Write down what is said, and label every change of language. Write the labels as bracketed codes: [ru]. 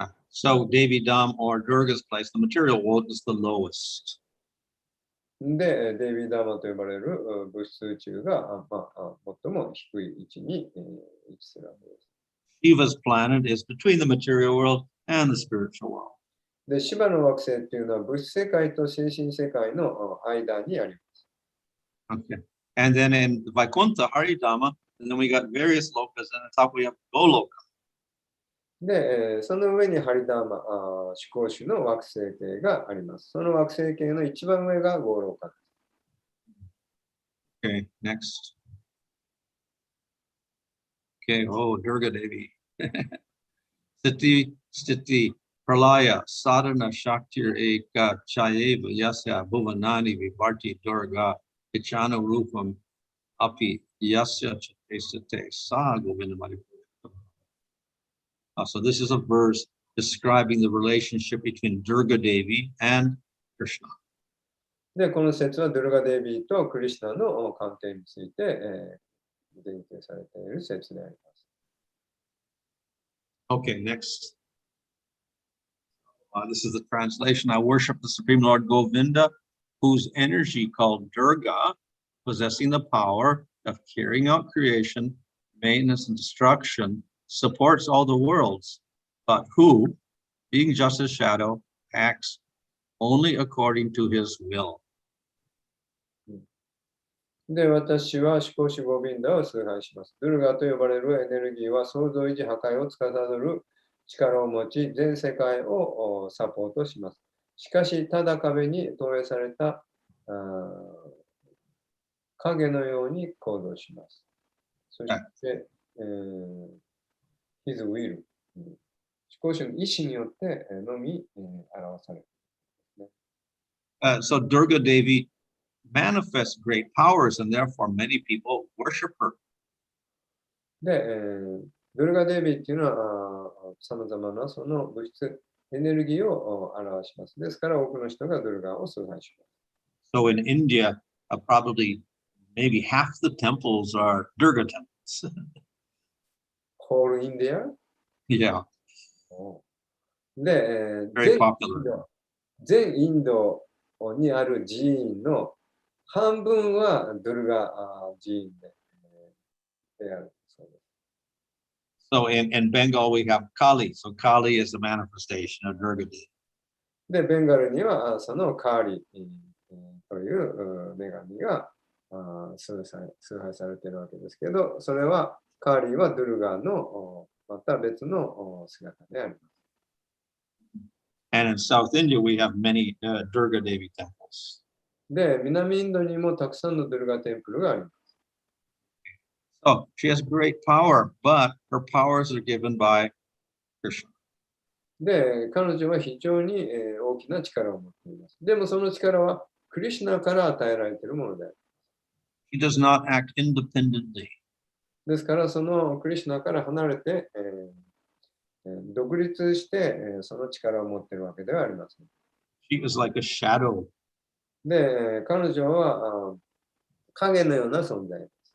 [en] So Devi Dham, or Durga's place, the material world, is the lowest. [ja] で、デイビー・ダーマと呼ばれる物質宇宙が、最も低い位置に、位置するわけです。 [en] Shiva's planet is between the material world and the spiritual world. [ja] で、シバの惑星っていうのは物質世界と精神世界の間にあります。 [en] Okay. And then in Vaikuntha, Haridama, and then we got various lokas, and on top we have Goloka. [ja] で、その上にハリダーマ、思考主の惑星系があります。その惑星系の一番上がゴーローカです。 [en] Okay, next. Okay, oh, Durga Devi. [sa] Stiti, Pralaya, Sadhana Shaktir Eka Chayeva Yasya Bhuvanani Vivarti Durga Ichana Rupam Api Yasya Chate Sa Govindamari. [en] So this is a verse describing the relationship between Durga Devi and Krishna. [ja] で、この説はドゥルガデービーとクリシナの関係について、言及されている説であります。 [en] Okay, next. This is the translation. I worship the Supreme Lord Govinda, whose energy called Durga, possessing the power of carrying out creation, maintenance, and destruction, supports all the worlds, but who, being just a shadow, acts only according to his will. [ja] で、私は思考主ゴビンダを崇拝します。ドゥルガと呼ばれるエネルギーは創造維持破壊を司る力を持ち、全世界をサポートします。しかし、ただ壁に投影された影のように行動します。そして、 [en] his will、 [ja] 思考主の意志によってのみ、表される。 [en] So Durga Devi manifests great powers, and therefore many people worship her. [ja] で、ドゥルガデービーっていうのは、さまざまなその物質、エネルギーを表します。ですから、多くの人がドゥルガを崇拝します。 [en] So in India, probably maybe half the temples are Durga temples. Whole India? Yeah. [ja] で、 [en] Very popular. [ja] 全インドにある寺院の半分はドゥルガ寺院であるそうです。 [en] So in Bengal, we have Kali. So Kali is the manifestation of Durga Devi. [ja] で、ベンガルにはそのカーリという女神が崇拝されているわけですけど、それはカーリーはドゥルガのまた別の姿であります。 [en] And in South India, we have many Durga Devi temples. [ja] で、南インドにもたくさんのドゥルガテンプルがあります。 [en] So she has great power, but her powers are given by Krishna. [ja] で、彼女は非常に大きな力を持っています。でもその力はクリシュナから与えられているものである。 [en] He does not act independently. [ja] ですから、そのクリシュナから離れて、独立して、その力を持っているわけではありません。 [en] She is like a shadow. [ja] で、彼女は影のような存在です。